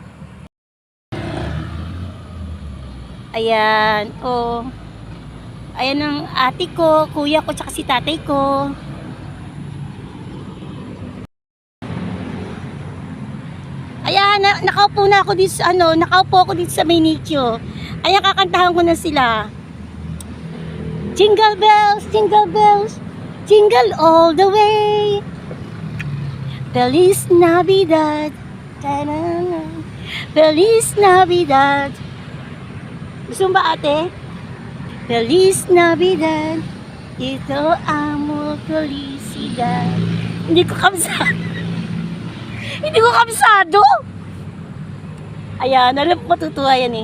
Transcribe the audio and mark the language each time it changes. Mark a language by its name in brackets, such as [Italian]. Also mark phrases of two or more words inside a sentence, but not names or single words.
[Filipino] Ayan. Oh. Ayan ang ate ko, kuya ko, tsaka si tatay ko. Ayan, nakaupo ako dito sa may nicho. Ayan, kakantahan ko na sila. [English] Jingle bells, jingle all the way. [Spanish] Feliz Navidad, ta-da-da. Feliz Navidad. [Filipino] Gusto mo ba ate? [Spanish] Feliz Navidad, ito amo felicidad. [Filipino] Hindi ko kabisado. Ayan, alam ko matutuwa yan eh.